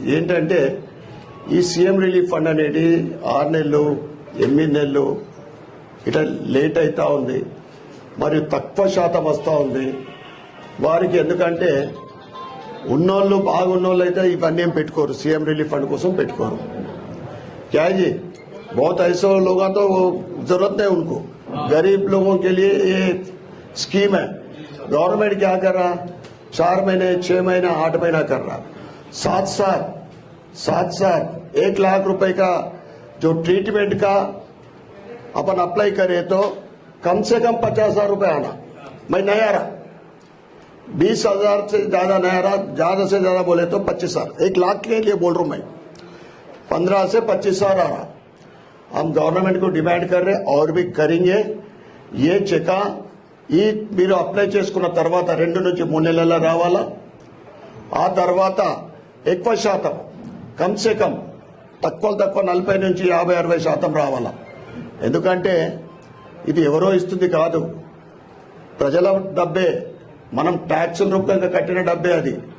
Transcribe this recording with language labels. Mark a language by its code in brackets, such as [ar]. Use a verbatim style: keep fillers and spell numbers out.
[te] ఏంటంటే ఈ CM relief fund అనేది ఆరు నెలలు ఎనిమిది నెలలు ఇట్లా లేట్ అవుతూ ఉంది, మరియు తక్కువ శాతం వస్తూ ఉంది వారికి. ఎందుకంటే ఉన్నోళ్ళు బాగున్నోళ్ళు అయితే ఇవన్నీ ఏం పెట్టుకోరు, సీఎం రిలీఫ్ ఫండ్ కోసం పెట్టుకోరు. [hi] क्या जी बहुत ऐसे लोग तो जरूरत है उनको, गरीब लोगों के लिए ये स्कीम है. गवर्नमेंट क्या कर रहा, चार महीने छह महीना आठ महीना कर रहा, साथ साथ साथ साथ एक लाख रुपए का जो ट्रीटमेंट का अपन अप्लाई करे तो कम से कम पचास हजार रुपये आना. मैं नहीं आ रहा, बीस हजार से ज्यादा नहीं आ रहा, ज्यादा से ज्यादा बोले तो पच्चीस हजार. एक लाख के लिए बोल रहा हूं मैं, पंद्रह से पच्चीस हजार आ रहा. हम गवर्नमेंट को डिमांड कर रहे और भी करेंगे. ये चेका [te] ఈ మీరు అప్లై చేసుకున్న తర్వాత రెండు నుంచి మూడు నెలల రావాలా. ఆ తర్వాత ఎక్కువ శాతం కమ్సే కమ్ తక్కువ తక్కువ నలభై నుంచి యాభై అరవై శాతం రావాలా. ఎందుకంటే ఇది ఎవరో ఇస్తుంది కాదు, ప్రజల డబ్బే, మనం ట్యాక్సుల రూపంగా కట్టిన డబ్బే అది.